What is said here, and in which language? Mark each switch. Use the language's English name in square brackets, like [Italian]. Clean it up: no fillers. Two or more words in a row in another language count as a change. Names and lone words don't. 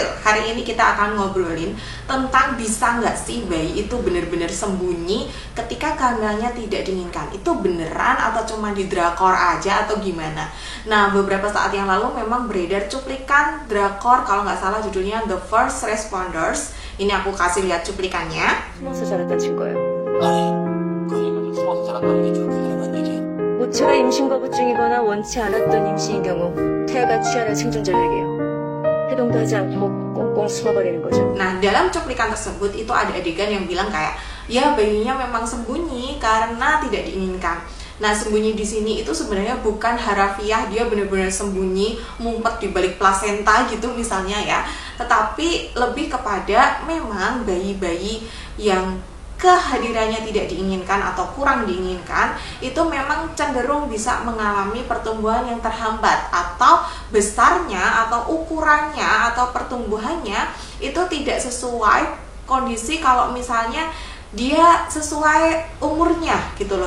[Indonesian] Hari ini kita akan ngobrolin tentang bisa nggak sih bayi itu bener-bener sembunyi ketika kehamilannya tidak diinginkan. Itu beneran atau cuma di drakor aja atau gimana? Nah, beberapa saat yang lalu memang beredar cuplikan drakor, kalau nggak salah judulnya The First Responders. Ini aku kasih lihat cuplikannya. [Korean] 숨어서 자랐던 친거예요. 아니, 그러니까 숨어서 자랐다는 게 저렇게 다르단 얘기야? 모체가 임신거부증이거나 원치 않았던 임신인 경우 태아가 취하는 생존전략이에요. 해동도 하지 않고 꽁꽁 숨어버리는 거죠. [Indonesian] Nah, dalam cuplikan tersebut itu ada adegan yang bilang kayak, ya bayinya memang sembunyi karena tidak diinginkan. Nah, sembunyi di sini itu sebenarnya bukan harafiah dia benar-benar sembunyi ngumpet di balik plasenta gitu misalnya ya, tetapi lebih kepada memang bayi-bayi yang kehadirannya tidak diinginkan atau kurang diinginkan itu memang cenderung bisa mengalami pertumbuhan yang terhambat, atau besarnya atau ukurannya atau pertumbuhannya itu tidak sesuai kondisi kalau misalnya dia sesuai umurnya gitu loh.